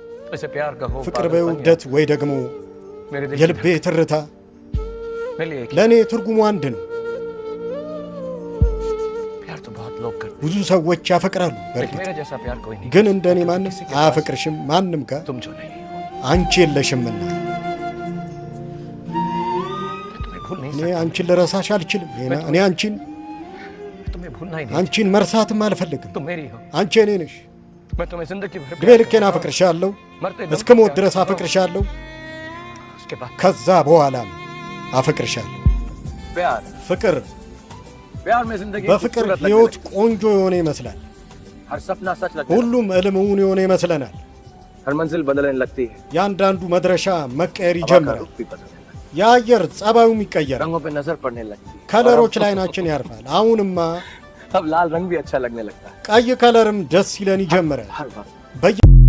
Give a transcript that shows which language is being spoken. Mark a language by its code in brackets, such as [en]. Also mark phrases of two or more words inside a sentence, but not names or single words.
[hi] ऐसे प्यार का हो [am] ፍቅር በውደት ወይ ደግሞ የልቤ ትርታ ለኔ ትርጉሙ አንድ ነው [hi] प्यार तो बहुत लोग करते [am] ብዙ ሰዎች ያፈቅራሉ [hi] हैं मेरे जैसा प्यार कोई नहीं [am] ግን እንደኔ ማንም አያፈቅርሽም ማንም ጋር [hi] तुम जो नहीं [am] አንቺ የለሽምና [hi] तुम्हें भूल नहीं [am] እኔ አንቺን ልረሳሽ አልችልም እኔ አንቺን [hi] तुम्हें भूलना ही नहीं [am] አንቺን መርሳትም አልፈልግም [hi] तुम मेरी हो [am] አንቺ እኔ ነሽ [hi] मैं तुम्हें जिंदगी भर [am] እድሜ ልኬን አፈቅርሻለሁ እስከ ሞት ድረስ አፈቅርሻለሁ [hi] उसके बाद [am] ከዛ በኋላም አፈቅርሻለሁ [hi] प्यार [am] ፍቅር [hi] प्यार में जिंदगी [am] በፍቅር ህይወት ቆንጆ የሆነ ይመስላል [hi] हर सपना सच लगता है [am] ሁሉም እልሙን የሆነ ይመስለናል [hi] हर मंजिल बदलने लगती है [am] ያንዳንዱ መድረሻ መቀየር ይጀምራል [hi] रुख भी बदलने लगती [am] የአየር ጸባዩም [hi] है [am] ይቀየራል [hi] रंगों पे नजर पड़ने लगती है [am] ከለሮች ላይ ናችን ያርፋል አሁንማ [hi] अब लाल रंग भी अच्छा लगने लगता है [am] ቀይ ከለርም ደስ ይለን ይጀምራል [hi] हर वक्त [am] በየ